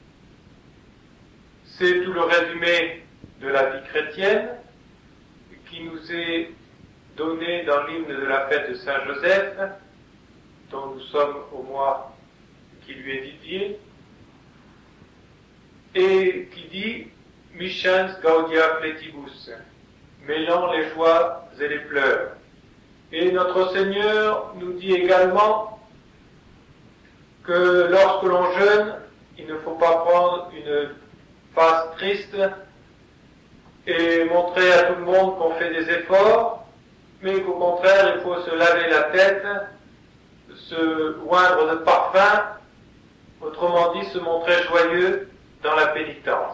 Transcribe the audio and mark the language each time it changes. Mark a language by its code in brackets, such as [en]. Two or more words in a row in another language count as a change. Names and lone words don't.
[fr] C'est tout le résumé de la vie chrétienne qui nous est donné dans l'hymne de la fête de Saint-Joseph, dont nous sommes au mois qui lui est dédié, et qui dit « [la] Michens gaudia fletibus », [fr] mêlant les joies et les pleurs. Et notre Seigneur nous dit également que lorsque l'on jeûne, il ne faut pas prendre une face triste et montrer à tout le monde qu'on fait des efforts, mais qu'au contraire, il faut se laver la tête, se oindre de parfum, autrement dit, se montrer joyeux dans la pénitence.